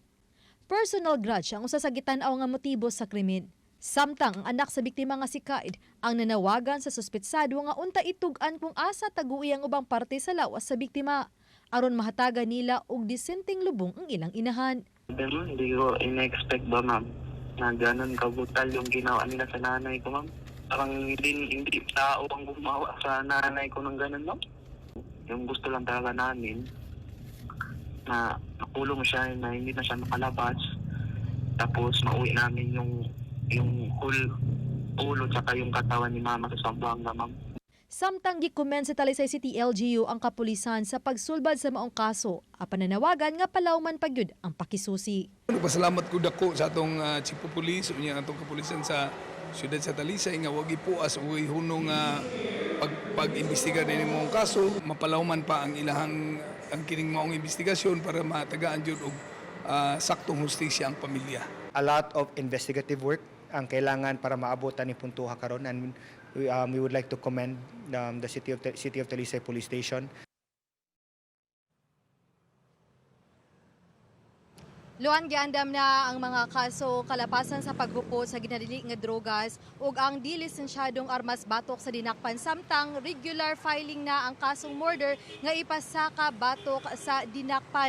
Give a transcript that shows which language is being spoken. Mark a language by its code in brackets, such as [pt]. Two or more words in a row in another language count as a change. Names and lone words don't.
[en] Personal grudge [ceb] ang usa sa gitan-aw nga motibo sa krimen. Samtang ang anak sa biktima nga si Kaid ang nanawagan sa suspetsado nga unta itug-an kung asa tagui ang ubang parte sa lawas sa biktima aron mahatagan nila og disenteng lubong ang ilang inahan. [tl] Hindi ko in-expect ba, ma'am, na ganun kabutal yung ginawa nila sa nanay ko, ma'am. Parang hindi tao ang gumawa sa nanay ko ng ganun, ma'am. Yung gusto lang talaga namin na nakulong siya, na hindi na siya makalabas. Tapos mauwi namin yung ulo tsaka yung katawan ni mama sa Zamboanga, ma'am. [ceb] Samtang gikomen sa Talisay City LGU ang kapulisan sa pagsulbad sa maong kaso, apan nanawagan nga palawman pagyud ang pakisusi. Nagpasalamat ko dako sa atong [en] chief of police [ceb] unya atong kapulisan sa siyudad sa Talisay nga wag ipuas o hunong pag-imbestiga din maong kaso, mapalawman pa ang ilahang ang kining maong investigasyon para matagaan jud og saktong hustisya ang pamilya. [en] A lot of investigative work [ceb] ang kailangan para maabotan ni puntuha karon, [en] and we would like to commend the City of Talisay Police Station. [ceb] Luan, giandam na ang mga kaso kalapasan sa paghupot sa ginadili nga drogas ug ang dilisensyadong armas batok sa dinakpan, samtang [en] regular filing [ceb] na ang kasong murder nga ipasaka batok sa dinakpan.